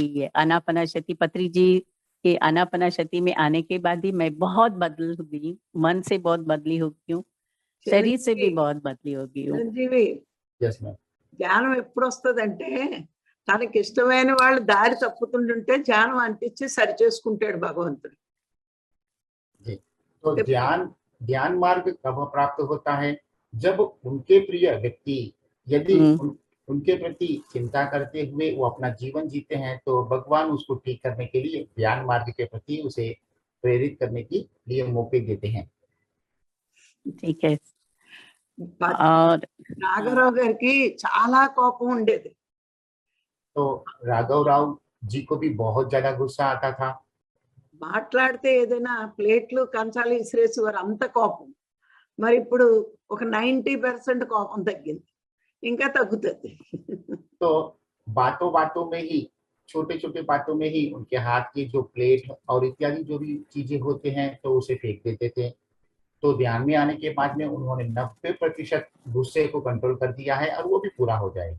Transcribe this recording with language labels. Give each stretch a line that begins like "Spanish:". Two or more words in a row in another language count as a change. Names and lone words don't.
Hindi: ये आनापानसति, पत्री जी के आनापानसति में आने के बाद ही मैं बहुत बदल गई, मन से बहुत बदली हो गई हूँ, शरीर से भी बहुत बदली हो गई हूँ।
Telugu: చిరంజీవి,
English: Yes ma'am.
Telugu: ధ్యానం ఎప్పుడు వస్తుందంటే తనకి ఇష్టమైన వాళ్ళు దారి తప్పుతుంటుంటే ధ్యానం అంటించి సరి చేసుకుంటాడు భగవంతుడు.
Hindi: तो ध्यान मार्ग कब प्राप्त होता है? जब उनके प्रिय व्यक्ति यदि उनके प्रति चिंता करते हुए वो अपना जीवन जीते हैं, तो भगवान उसको ठीक करने के लिए ध्यान मार्ग के प्रति उसे प्रेरित करने के लिए मौके देते हैं। ठीक है।
Telugu: और రాఘవరావు గారికి చాలా కోపం ఉండేది.
Hindi: तो राघव राव जी को भी बहुत ज्यादा गुस्सा आता था।
Telugu: మాట్లాడితే ఏదైనా ప్లేట్లు కంచాలు ఇసిరేసేవారు, అంత కోపం. మరి ఇప్పుడు ఒక 90% కోపం తగ్గింది, ఇంకా తగ్గుతుంది.
Hindi: तो बातों बातों में ही, छोटे छोटे बातों में ही उनके हाथ की जो प्लेट और इत्यादि जो भी चीजें होते हैं तो उसे फेंक देते थे। तो ध्यान में आने के बाद में उन्होंने 90% गुस्से को कंट्रोल कर दिया है और वो भी पूरा हो जाएगा।